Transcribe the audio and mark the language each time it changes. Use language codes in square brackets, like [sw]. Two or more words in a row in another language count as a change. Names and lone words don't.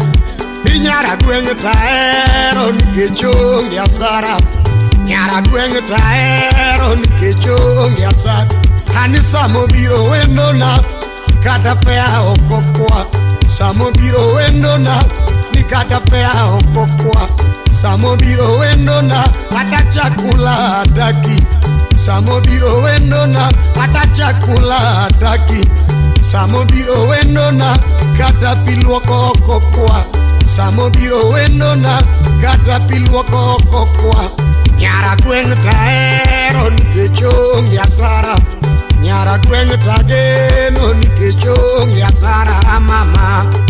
[luo] Inyara gweng'o tahero nikech onge asara. Nyara gweng'o tahero nikech onge asara. Ani samo biro wendo na kata fea okokwa. Samo biro wendo na ni kata fea okokwa. Samo biro wendo na [sw] hata chakula hataki. [luo] Samo biro wendo na [sw] hata chakula hataki. [luo] Samo biro wendo na kata piluoko okokwa. Samo biro wendo na kata piluoko okokwa. Nyara gweng' tahero nikech onge asara. Nyara gweng' tageno nikech onge asara mama.